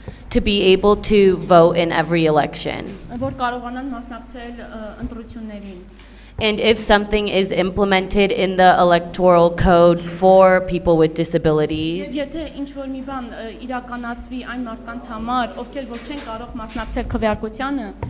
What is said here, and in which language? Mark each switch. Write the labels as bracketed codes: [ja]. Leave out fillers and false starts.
[en] to be able to vote in every election. [hy] որ կարողանան մասնակցել ընտրություններին։ [en] And if something is implemented in the electoral code for people with disabilities, [hy] Եվ եթե ինչ-որ մի բան իրականացվի այն մարդկանց համար, ովքեր որ չեն կարող մասնակցել քվեարկությանը,